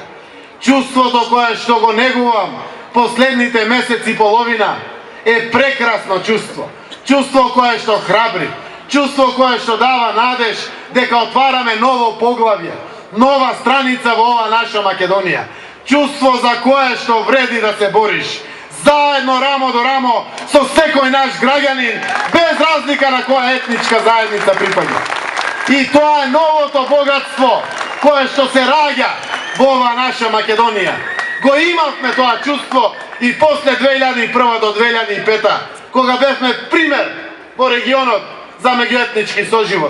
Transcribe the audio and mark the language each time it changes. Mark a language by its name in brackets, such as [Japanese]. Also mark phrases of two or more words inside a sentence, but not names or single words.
[Macedonian] Чувството кое што го негувам последните месеци и половина е прекрасно чувство. Чувство кое што храбри. Чувство кое што дава надеж дека отвараме ново поглавје, нова страница во ова наша Македонија. Чувство за кое што вреди да се бориш. заедно рамо до рамо со секој наш граѓанин, без разлика на која етничка заедница припаѓа. И тоа е новото богатство кое што се раѓа во ова наша Македонија. Го имавме тоа чувство и после 2001 до 2005, кога бевме пример во регионот за меѓуетнички соживот.